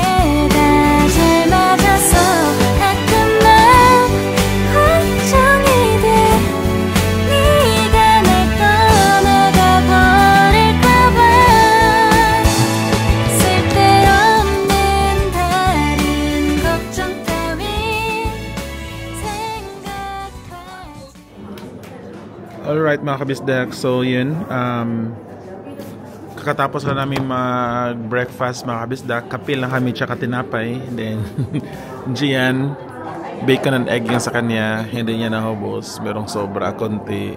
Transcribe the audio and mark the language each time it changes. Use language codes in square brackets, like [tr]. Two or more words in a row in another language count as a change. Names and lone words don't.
[ko] 다 잘 맞아서 가끔만 걱정이 돼 네가 날 떠나가 버릴까봐 쓸데없는 다른 걱정 따윈 생각하지 [tl] Alright mga kabisdak, so yun, kakatapos na namin mag-breakfast mga kabisdak, kape lang kami tsaka tinapay, then Gian, [en] bacon and egg [tl] yung sa kanya, hindi niya nahubos, merong sobra, konti.